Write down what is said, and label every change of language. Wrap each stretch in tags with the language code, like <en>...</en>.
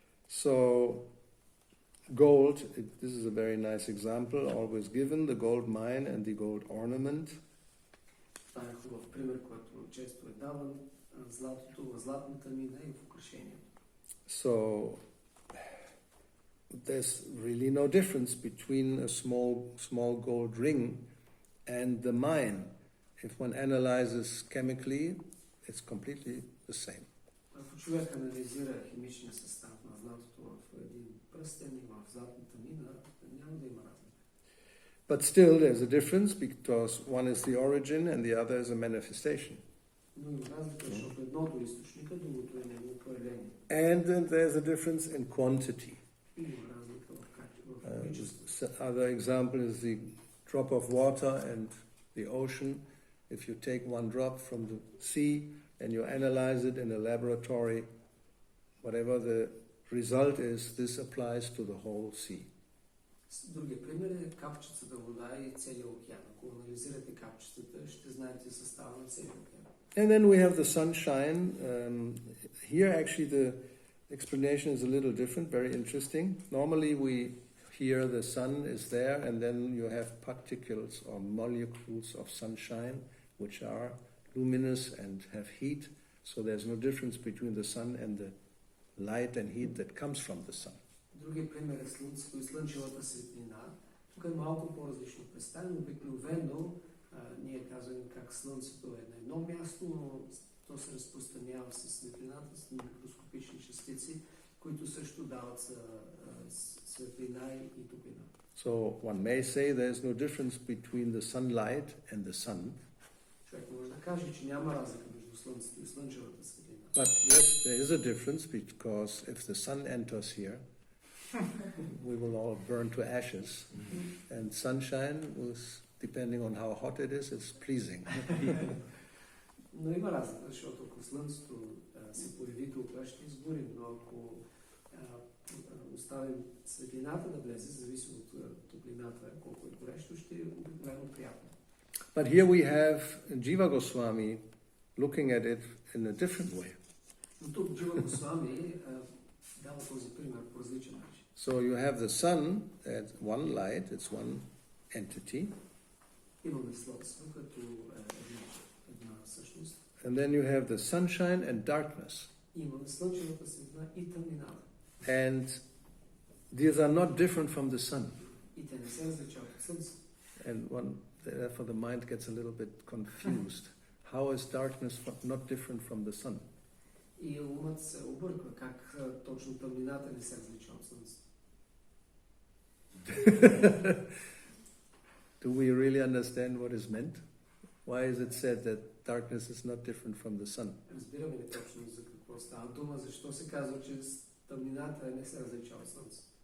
<en>So, gold, this is a very nice example, always given, the gold mine and the gold ornament.</en> <bg>Това е хубав пример, който често е даван, златото, златната мина и в украшението.</bg> <en>So, there's really no difference between a small gold ring and the mine. If one analyzes chemically, it's completely the same.</en> <bg>Ако човек анализира химичния състав на златото в един пръстен и в златната мина, няма да има разлика.</bg> <en>But still, there's a difference because one is the origin and the other is a manifestation.</en> <bg>Но има разлика, защото едното е източника, другото е негово проявление.</bg> <en>And then there's a difference in quantity.</en> <bg>Има разлика в количеството.</bg> <en>Other example is the drop of water and the ocean. If you take one drop from the sea and you analyze it in a laboratory, whatever the result is, this applies to the whole sea.</en> <bg>Другия пример е капчицата вода и целия океан. Ако анализирате капчицата, ще знаете състава на целия океан.</bg> <en>And then we have the sunshine. Here actually the explanation is a little different, very interesting. Normally we hear the sun is there and then you have particles or molecules of sunshine which are luminous and have heat. So there's no difference between the sun and the light and heat that comes from the sun.</en> <bg>Другия пример е слънцето и слънчевата светлина. Тук е малко по-различно представено. Обикновено ние казваме как слънцето е на едно място, но то се разпространява с светлината, с микроскопични частици, които също дават светлина и топлина.</bg> <en>So one may say there's no difference between the sunlight and the sun.</en> <bg>Човек може да каже, че няма разлика между Слънцето и слънчевата светлина.</bg> <en>But yes, there is a difference because if the sun enters here, we will all burn to ashes. And sunshine, depending on how hot it is pleasing.</en> <bg>Но има разлика, защото ако Слънцето се появи тук, ще изгорим, но ако оставим светлината да влезе, зависи от топлината, колко е горещо, ще е обикновено приятно.</bg> <en>But here we have Jiva Goswami looking at it in a different way.</en> <bg>Но тук Джива Госвами дава този пример по различен начин.</bg> <en>So you have the sun as one light, it's one entity.</en> <bg>Имаме Слънцето като една същност.</bg> <en>And then you have the sunshine and darkness.</en> <bg>Имаме слънчевата светлина и тъмнината.</bg> <en>And these are not different from the sun.</en> <bg>И те не се различават от Слънцето.</bg> <en>And therefore the mind gets a little bit confused. How is darkness not different from the sun?</en> <bg>И умът се обърква как точно тъмнината не се различава от Слънцето.</bg> <en>Do we really understand what is meant? Why is it said that darkness is not different from the sun?</en> <bg>Разбираме ли точно за какво става дума? Защо се казва, че тъмнината не се различава от Слънцето?</bg>